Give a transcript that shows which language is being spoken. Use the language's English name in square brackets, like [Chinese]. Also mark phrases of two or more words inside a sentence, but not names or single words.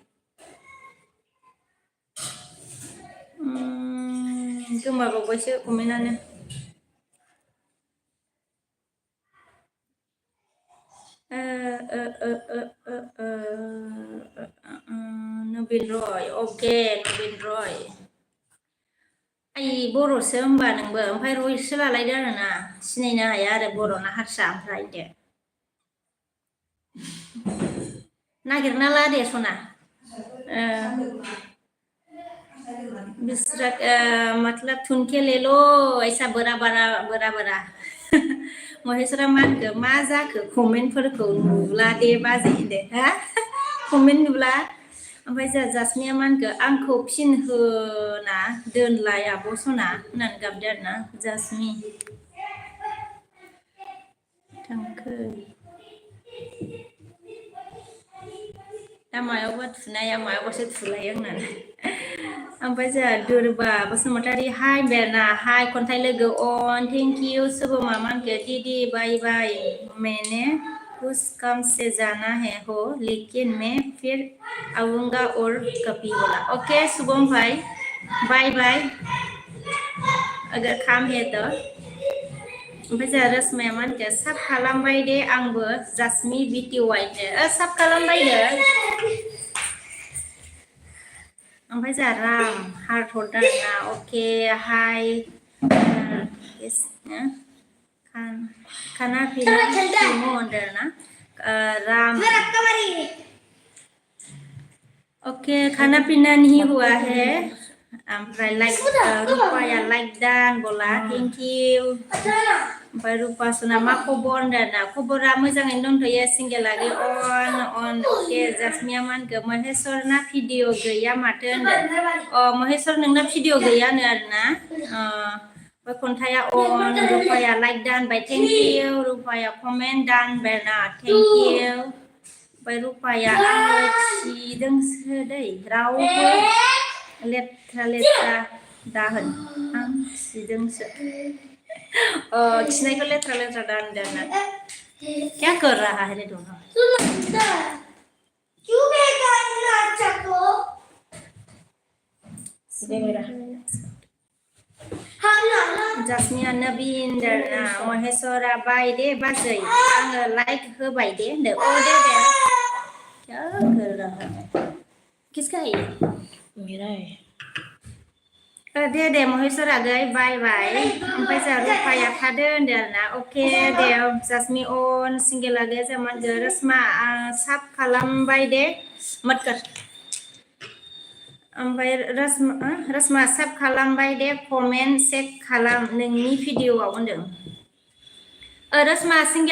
[Bodo] गोमाबावबायसो कमेन्टआनो नबिन रय अके नबिन रय आइ बर'सो होमबा नोंबो ओमफ्राय रयसो लालायदो आरोना सिनायनो हाया आरो बर'ना हारसा ओमफ्राय दे नागिरना ला दे सना बिस्रा मतलब थुनके ले लो [Hindi] ऐसा बरा बरा [Bodo] महेशरा मा होनखो मा जाखो कमेन्टफोरखौ नुला दे बाजै दे हा कमेन्ट नुला ओमफ्राय जोंहा जासमिया मा होनखो आंखौ फिन होना दोनलाय आब' सना होननानै गाबदो आरोना जासमि थांखो दा मायावबा थुनाया मायावबासो थुलायो होननानै ओमफ्राय जोंहा दुर्बा बसुमतारी हाय बेरना हाय खन्थाइ लोगो अन थेंक इउ सुबमा मा होनखो [Hindi] दीदी बाय बाय मैंने कुछ कम से जाना है हो लेकिन मैं फिर आऊंगा और कभी बोला ओके शुभम भाई बाय बाय अगर काम है तो [Bodo] ओमफ्राय जोंहा रसमाया मा होनखो साब खालामबाय दे आंबो जासमि बिटिवाइनो साब खालामबायनो ओमफ्राय जोंहा राम हार्ट हरदों आरोना अके हाय खाना पिना फिल्म होनदों आरोना राम [Hindi] ओके खाना पीना नहीं हुआ है [Bodo] ओमफ्राय लाइक रुपाया लाइक दान बोला [English] thank you [Bodo] ओमफ्राय रुपा सना मा खबर होनदों खबरा मोजाङैनो दंथ'यो सिंगेलारि अन अके जासमिया मा होनखो महेशरना भिडिअ गैया माथो होनदों महेशर नोंना भिडिअ गैयानो आरोना ओमफ्राय खन्थाइया अन रुपाया लाइक दानबाय [English] thank you [Bodo] रुपाया कमेन्ट दानबाय ना [English] thank you [Bodo] ओमफ्राय रुपाया आङो खिदोंसो दै रावबो लेथ्रा दाहोन आं खिदोंसो खिनायखौ लेथ्रा दा होनदों आरोना [Hindi] क्या कर रहा है रे दोनों क्यों बेकार अच्छा को [Bodo] जासमिया नबीन दरना महेशरा बाय दे बाजै आङो लाइक होबाय दे होनदों दे [Hindi] क्या कर रहा है किसका है मेरा है [Bodo] दे महेशरा गै बाय बाय ओमफ्राय जोंहा रुपाया थादो होनदों आरोना अके दे जासमि अन सिंगेला गैया जोंहा मा होनदों रसमा साब खालामबाय दे [Hindi] मत कर [Bodo] ओमफ्राय रसमा साब खालामबाय दे कमेन्ट चेक खालाम नोंनि भिडिअआव होनदों रसमा सिंगेल